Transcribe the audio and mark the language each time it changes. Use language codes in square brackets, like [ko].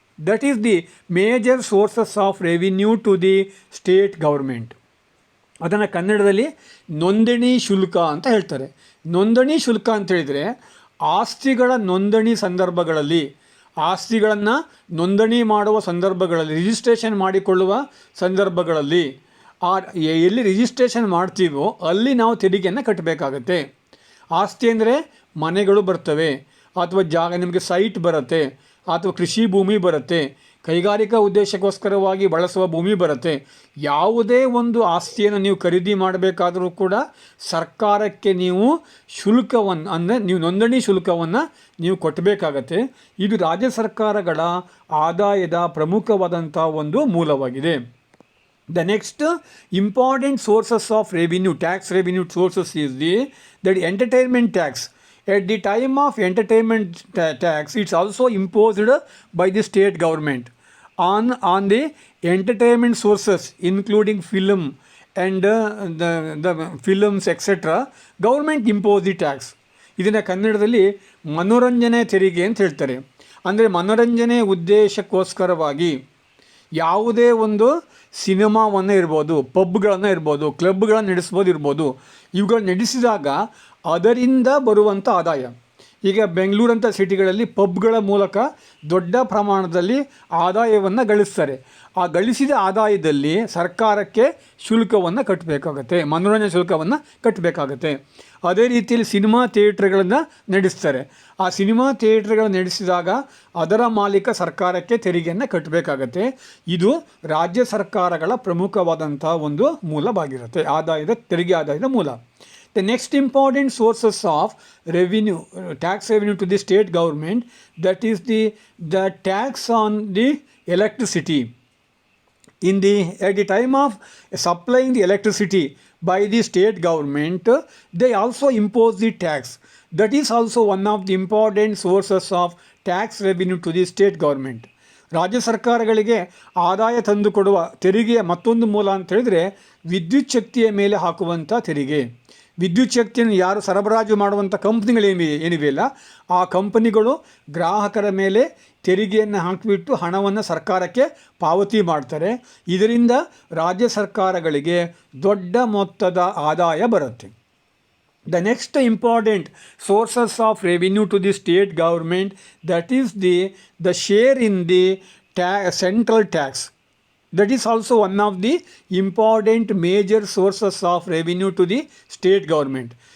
[en] That is the major sources of revenue to the state government. [kn] ಅದನ್ನು ಕನ್ನಡದಲ್ಲಿ ನೋಂದಣಿ ಶುಲ್ಕ ಅಂತ ಹೇಳ್ತಾರೆ. ನೋಂದಣಿ ಶುಲ್ಕ ಅಂತ ಹೇಳಿದರೆ ಆಸ್ತಿಗಳ ನೋಂದಣಿ ಸಂದರ್ಭಗಳಲ್ಲಿ, ಆಸ್ತಿಗಳನ್ನು ನೋಂದಣಿ ಮಾಡುವ ಸಂದರ್ಭಗಳಲ್ಲಿ, ರಿಜಿಸ್ಟ್ರೇಷನ್ ಮಾಡಿಕೊಳ್ಳುವ ಸಂದರ್ಭಗಳಲ್ಲಿ, ಎಲ್ಲಿ ರಿಜಿಸ್ಟ್ರೇಷನ್ ಮಾಡ್ತೀವೋ ಅಲ್ಲಿ ನಾವು ತೆರಿಗೆಯನ್ನು ಕಟ್ಟಬೇಕಾಗತ್ತೆ. ಆಸ್ತಿ ಅಂದರೆ ಮನೆಗಳು ಬರ್ತವೆ, ಅಥವಾ ಜಾಗ ನಿಮಗೆ ಸೈಟ್ ಬರುತ್ತೆ, ಅಥವಾ ಕೃಷಿ ಭೂಮಿ ಬರುತ್ತೆ, ಕೈಗಾರಿಕಾ ಉದ್ದೇಶಕ್ಕೋಸ್ಕರವಾಗಿ ಬಳಸುವ ಭೂಮಿ ಬರುತ್ತೆ. ಯಾವುದೇ ಒಂದು ಆಸ್ತಿಯನ್ನು ನೀವು ಖರೀದಿ ಮಾಡಬೇಕಾದರೂ ಕೂಡ ಸರ್ಕಾರಕ್ಕೆ ನೀವು ಶುಲ್ಕವನ್ನು, ಅಂದರೆ ನೀವು ನೋಂದಣಿ ಶುಲ್ಕವನ್ನು ನೀವು ಕೊಟ್ಟಬೇಕಾಗತ್ತೆ. ಇದು ರಾಜ್ಯ ಸರ್ಕಾರಗಳ ಆದಾಯದ ಪ್ರಮುಖವಾದಂಥ ಒಂದು ಮೂಲವಾಗಿದೆ. [en] The next important sources of revenue, tax revenue sources is the entertainment tax. At the time of entertainment tax, it's also imposed by the state government on the entertainment sources, including film and the films, etc. Government impose the tax. [kn] ಇದನ್ನು ಕನ್ನಡದಲ್ಲಿ ಮನೋರಂಜನೆ ತೆರಿಗೆ ಅಂತ ಹೇಳ್ತಾರೆ. ಅಂದರೆ ಮನೋರಂಜನೆ ಉದ್ದೇಶಕ್ಕೋಸ್ಕರವಾಗಿ ಯಾವುದೇ ಒಂದು ಸಿನಿಮಾವನ್ನು ಇರ್ಬೋದು, ಪಬ್ಗಳನ್ನು ಇರ್ಬೋದು, ಕ್ಲಬ್ಗಳನ್ನು ನಡೆಸ್ಬೋದು, ಇವುಗಳನ್ನ ನಡೆಸಿದಾಗ ಅದರಿಂದ ಬರುವಂಥ ಆದಾಯ. ಈಗ ಬೆಂಗಳೂರಂಥ ಸಿಟಿಗಳಲ್ಲಿ ಪಬ್ಗಳ ಮೂಲಕ ದೊಡ್ಡ ಪ್ರಮಾಣದಲ್ಲಿ ಆದಾಯವನ್ನು ಗಳಿಸ್ತಾರೆ. ಆ ಗಳಿಸಿದ ಆದಾಯದಲ್ಲಿ ಸರ್ಕಾರಕ್ಕೆ ಶುಲ್ಕವನ್ನು ಕಟ್ಟಬೇಕಾಗತ್ತೆ, ಮನೋರಂಜನೆ ಶುಲ್ಕವನ್ನು ಕಟ್ಟಬೇಕಾಗತ್ತೆ. ಅದೇ ರೀತಿಯಲ್ಲಿ ಸಿನಿಮಾ ಥಿಯೇಟ್ರ್ಗಳನ್ನು ನಡೆಸ್ತಾರೆ. ಆ ಸಿನಿಮಾ ಥಿಯೇಟ್ರ್ಗಳನ್ನು ನಡೆಸಿದಾಗ ಅದರ ಮಾಲೀಕ ಸರ್ಕಾರಕ್ಕೆ ತೆರಿಗೆಯನ್ನು ಕಟ್ಟಬೇಕಾಗತ್ತೆ. ಇದು ರಾಜ್ಯ ಸರ್ಕಾರಗಳ ಪ್ರಮುಖವಾದಂಥ ಒಂದು ಮೂಲವಾಗಿರುತ್ತೆ, ತೆರಿಗೆ ಆದಾಯದ ಮೂಲ. [en] The next important sources of revenue, tax revenue to the state government, that is the tax on the electricity. At the time of supplying the electricity by the state government, they also impose the tax. That is also one of the important sources of tax revenue to the state government. [kn] ರಾಜ್ಯ ಸರ್ಕಾರಗಳಿಗೆ ಆದಾಯ ತಂದುಕೊಡುವ ತೆರಿಗೆಯ ಮತ್ತೊಂದು ಮೂಲ ಅಂತ ಹೇಳಿದರೆ ವಿದ್ಯುತ್ ಶಕ್ತಿಯ ಮೇಲೆ ಹಾಕುವಂಥ ತೆರಿಗೆ. ವಿದ್ಯುತ್ ಶಕ್ತಿಯನ್ನು ಯಾರು ಸರಬರಾಜು ಮಾಡುವಂಥ ಏನಿವೆಯಲ್ಲ, ಆ ಕಂಪನಿಗಳು ಗ್ರಾಹಕರ ಮೇಲೆ ತೆರಿಗೆಯನ್ನು ಹಾಕಿಬಿಟ್ಟು ಹಣವನ್ನು ಸರ್ಕಾರಕ್ಕೆ ಪಾವತಿ ಮಾಡ್ತಾರೆ. ಇದರಿಂದ ರಾಜ್ಯ ಸರ್ಕಾರಗಳಿಗೆ ದೊಡ್ಡ ಮೊತ್ತದ ಆದಾಯ ಬರುತ್ತೆ. [en] The next important sources of revenue to the state government, that is the share in the central tax. That is also one of the important major sources of revenue to the state government.